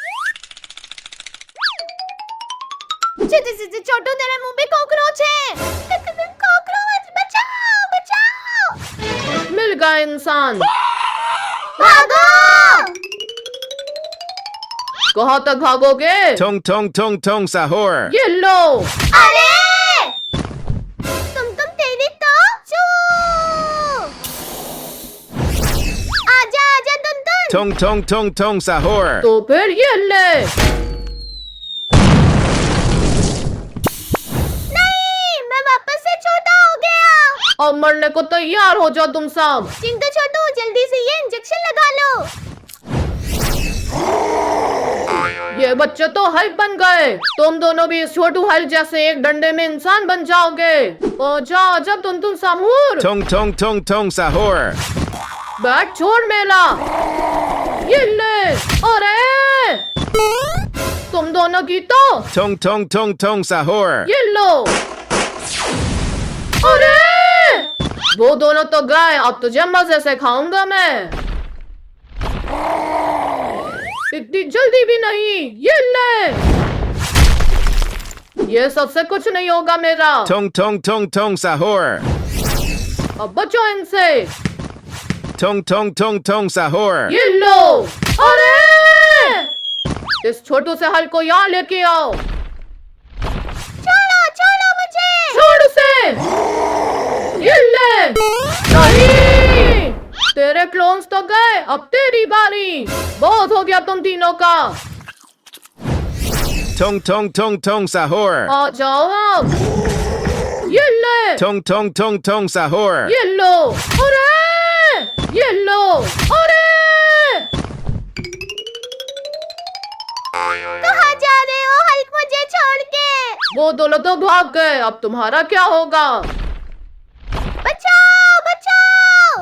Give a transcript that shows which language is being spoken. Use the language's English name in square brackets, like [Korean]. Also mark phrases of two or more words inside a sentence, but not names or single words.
[Hindi] छोटू तेरे मुंह में कॉकरोच है। कॉकरोच बचाओ बचाओ। मिल गया इंसान। भागो। कहाँ तक भागोगे? Tong tong tong tong sahur. ये लो। अरे तुम तेरी तो आजा आजा टुनटुन। Tong tong tong tong sahur. तो फिर ये ले। अब मरने को तैयार हो जाओ तुम सब। चिंटू छोटू जल्दी से ये इंजेक्शन लगा लो। ये बच्चे तो हल्क बन गए। तुम दोनों भी इस छोटू हल्क जैसे एक डंडे में इंसान बन जाओगे। ओ जा जब तुम सामूर। Tong tong tong tong sahur. बैट छोड़ मेला। ये ले। अरे तुम दोनों की तो। Tong tong tong tong sahur. ये लो। अरे वो दोनों तो गए। अब तुझे मजे से खाऊंगा मैं। इतनी जल्दी भी नहीं। ये ले। ये सबसे कुछ नहीं होगा मेरा। Tong tong tong tong sahur. अब बचो इनसे। Tong tong tong tong sahur. ये लो। अरे इस छोटू से हल को यहाँ लेके आओ। छोड़ो मुझे। छोड़ उसे। ये ले। नहीं तेरे क्लोन्स तो गए। अब तेरी बारी। बहुत हो गया तुम तीनों का। Tong tong tong tong sahur. आ जाओ अब। ये ले। Tong tong tong tong sahur. ये लो। अरे ये लो। अरे कहाँ जा रहे हो हल्क मुझे छोड़ के? वो दोनों तो भाग गए। अब तुम्हारा क्या होगा? बचाओ बचाओ।